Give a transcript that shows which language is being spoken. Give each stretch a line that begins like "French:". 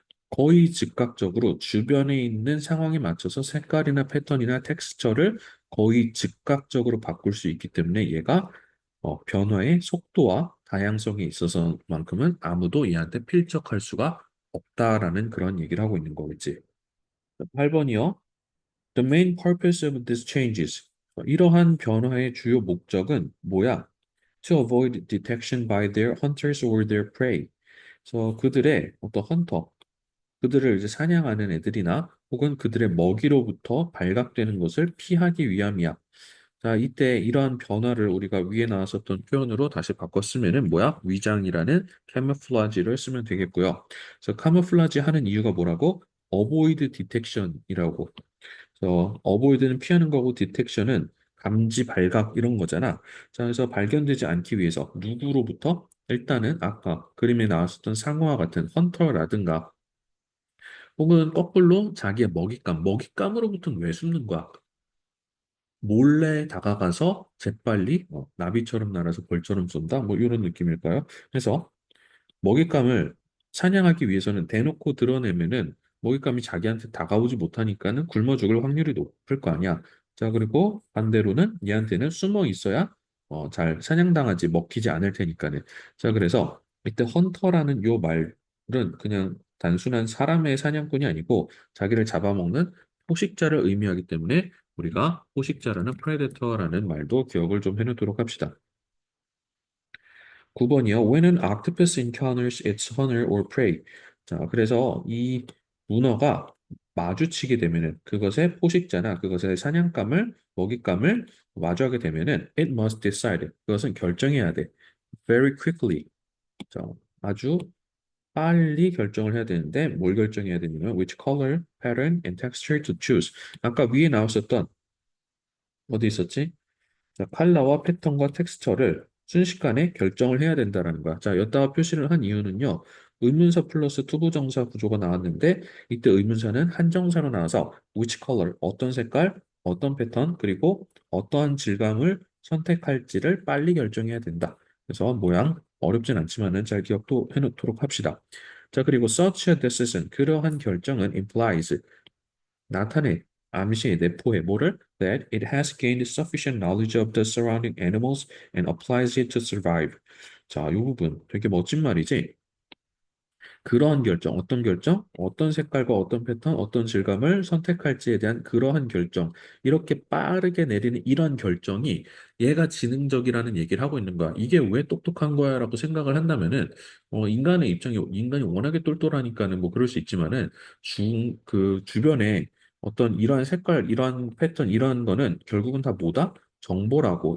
Korean: 거의 즉각적으로 주변에 있는 상황에 맞춰서 색깔이나 패턴이나 텍스처를 거의 즉각적으로 바꿀 수 있기 때문에 얘가 변화의 속도와 다양성에 있어서만큼은 아무도 얘한테 필적할 수가 없다라는 그런 얘기를 하고 있는 거겠지. 8번이요.
English: The main purpose of these changes.
Korean: 이러한 변화의 주요 목적은 뭐야?
English: To avoid detection by their hunters or their prey.
Korean: 그래서 그들의 어떤 헌터, 그들을 이제 사냥하는 애들이나 혹은 그들의 먹이로부터 발각되는 것을 피하기 위함이야. 자, 이때 이러한 변화를 우리가 위에 나왔었던 표현으로 다시 바꿨으면은 뭐야? 위장이라는 camouflage를 쓰면 되겠고요. 그래서 camouflage 하는 이유가 뭐라고?
English: avoid detection
Korean: 이라고. 그래서 avoid는 피하는 거고 detection은 감지, 발각 이런 거잖아. 자, 그래서 발견되지 않기 위해서 누구로부터? 일단은 아까 그림에 나왔었던 상어와 같은 헌터라든가 혹은 거꾸로 자기의 먹잇감으로부터는 왜 숨는 거야? 몰래 다가가서 재빨리 나비처럼 날아서 벌처럼 쏜다? 뭐 이런 느낌일까요? 그래서 먹잇감을 사냥하기 위해서는 대놓고 드러내면은 먹잇감이 자기한테 다가오지 못하니까는 굶어 죽을 확률이 높을 거 아니야. 자, 그리고 반대로는 얘한테는 숨어 있어야 잘 사냥당하지 먹히지 않을 테니까는. 자, 그래서 이때 헌터라는 요 말은 그냥 단순한 사람의 사냥꾼이 아니고 자기를 잡아먹는 포식자를 의미하기 때문에 우리가 포식자라는 프레데터라는 말도 기억을 좀 해놓도록 합시다. 9번이요.
English: When an octopus encounters its hunter or prey.
Korean: 자, 그래서 이 문어가 마주치게 되면은 그것의 포식자나 그것의 사냥감을 먹잇감을 마주하게 되면은
English: it must decide.
Korean: 그것은 결정해야 돼.
English: Very quickly.
Korean: 자, 아주 빨리 결정을 해야 되는데 뭘 결정해야 되냐면
English: which color, pattern, and texture to choose.
Korean: 아까 위에 나왔었던 어디 있었지? 자, 컬러와 패턴과 텍스처를 순식간에 결정을 해야 된다는 거야. 자, 여기다가 표시를 한 이유는요. 의문사 플러스 투부정사 구조가 나왔는데 이때 의문사는 한정사로 나와서
English: which color,
Korean: 어떤 색깔, 어떤 패턴, 그리고 어떠한 질감을 선택할지를 빨리 결정해야 된다. 그래서 모양 어렵진 않지만은 잘 기억도 해놓도록 합시다. 자, 그리고
English: such a decision,
Korean: 그러한 결정은 implies 나타내, 암시해, 내포해 뭐를?
English: That it has gained sufficient knowledge of the surrounding animals and applies it to survive.
Korean: 자, 이 부분 되게 멋진 말이지. 그러한 결정, 어떤 결정? 어떤 색깔과 어떤 패턴, 어떤 질감을 선택할지에 대한 그러한 결정. 이렇게 빠르게 내리는 이런 결정이 얘가 지능적이라는 얘기를 하고 있는 거야. 이게 왜 똑똑한 거야? 라고 생각을 한다면은, 인간의 입장이, 인간이 워낙에 똘똘하니까는 뭐 그럴 수 있지만은, 주변에 어떤 이러한 색깔, 이러한 패턴, 이러한 거는 결국은 다 뭐다? 정보라고.